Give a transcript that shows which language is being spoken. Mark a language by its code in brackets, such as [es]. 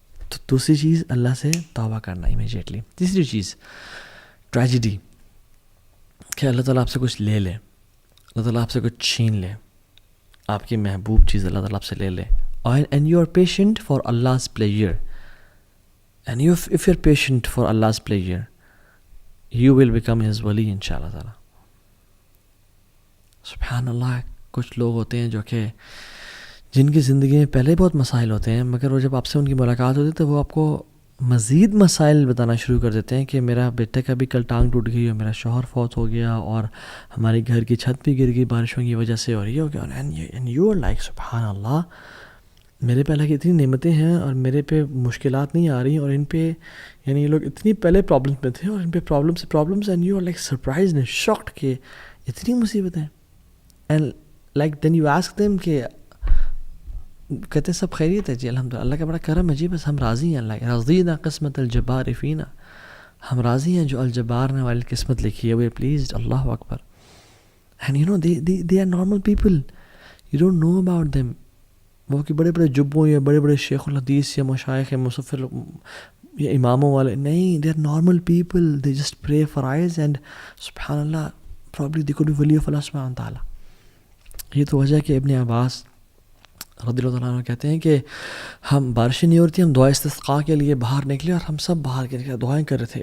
[ur] تو دوسری چیز اللہ سے توبہ کرنا امیجیٹلی. تیسری چیز ٹریجڈی، کہ اللہ تعالیٰ آپ سے کچھ لے لے، اللہ تعالیٰ آپ سے کچھ چھین لے، آپ کی محبوب چیز اللہ تعالیٰ آپ سے لے لے. [en] And you are patient for Allah's pleasure. And if you're patient for Allah's pleasure, you will become His wali inshallah ta'ala. [ur] سبحان اللہ. کچھ لوگ ہوتے ہیں جو کہ جن کی زندگی میں پہلے بہت مسائل ہوتے ہیں، مگر وہ جب آپ سے ان کی ملاقات ہوتی ہے تو وہ آپ کو مزید مسائل بتانا شروع کر دیتے ہیں کہ میرا بیٹے کا بھی کل ٹانگ ٹوٹ گئی اور میرا شوہر فوت ہو گیا اور ہماری گھر کی چھت بھی گر گئی بارشوں کی وجہ سے اور یہ ہو گیا. [en] and you are like [ur] سبحان اللہ، میرے پہ اللہ کی اتنی نعمتیں ہیں اور میرے پہ مشکلات نہیں آ رہی اور ان پہ یہ لوگ اتنی پہلے پرابلمس میں تھے اور ان پہ problems [en] and you are like surprise and shocked [ur] کہ اتنی مصیبتیں. [en] and like then you ask them [ur] کہ کہتے ہیں سب خیریت ہے جی الحمدللہ، اللہ کا بڑا کرم ہے جی، بس ہم راضی ہیں. [ar] اللہ رضینا قسمت الجبار فینا، [ur] ہم راضی ہیں جو الجبار نے والی قسمت لکھی ہے، [en] We are pleased. [ur] Allah Akbar. [en] And they are normal people, you don't know about them. [ur] وہ کہ بڑے بڑے جبوں یا بڑے بڑے شیخ الحدیث یا مشائخ یا مصفر یا اماموں والے نہیں، [en] they are normal people, they just pray for eyes and [ur] سبحان اللہ [en] probably they could be wali of Allah [ur] سبحانہ تعالیٰ. یہ تو وجہ ہے کہ ابن عباس رضی اللہ عنہ کہتے ہیں کہ ہم بارشیں نہیں ہو رہی تھی، ہم دعا استسقاء کے لیے باہر نکلے اور ہم سب باہر کے دعائیں کر رہے تھے.